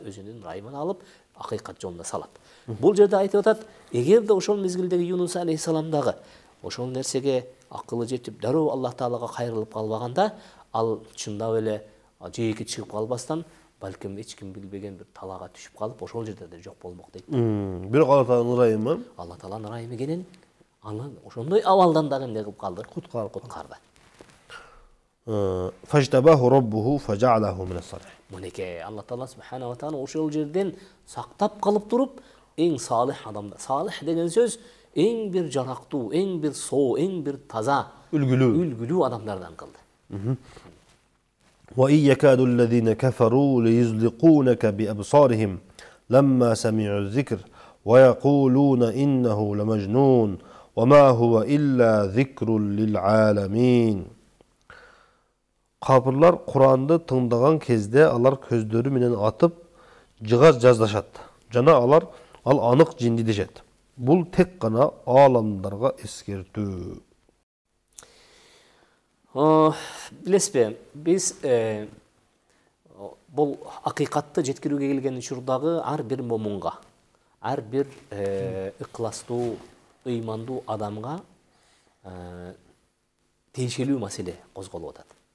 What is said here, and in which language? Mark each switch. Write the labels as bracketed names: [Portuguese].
[Kyrgyz] Өзүнүн райымын алып, акыйкат жолуна салат. Бул жерде айтып атат, эгерде ошол мезгилдеги Юнус алейхиссаламдагы ошол нерсеге акылы жетип, дароо Аллах Таалага кайрылып калбаганда, ал чындап эле жээкке чыгып калбастан, балким эч ким билбеген бир талаага түшүп калып, ошол жерде да жок болмок дейт. Бирок Аллах Тааланын ырайымы, Аллах Тааланын ырайымы менен аны ошондой абалдан дагы эмне кылып калды? Куткарды. [Arabic] Фажтабаху раббуху фажаалаху минас салихин. [Kyrgyz] Мынеке Аллах Таала субхана ва таала ошол жерден сактап калып туруп, эң салих адамдар. Салих деген сөз эң бир жарактуу, эң бир соо, эң бир таза, үлгүлүү адамдардан кылды. [Arabic] وإن يكاد الذين كفروا ليزلقونك بأبصارهم لما سمعوا الذكر ويقولون إنه لمجنون وما هو إلا ذكر للعالمين. [Kyrgyz] Капырлар Куранды тыңдаган кезде алар көздөрү менен атып, жыгаз жаздашат. Жана алар ал анык жинди дешет. Бул тек гана аламдарга эскертүү. Билесизби, биз бул акыйкатты жеткирүүгө келген учурдагы ар бир момунга, ар бир ыкластуу, ыймандуу адамга тиешелүү маселе козголуп атат.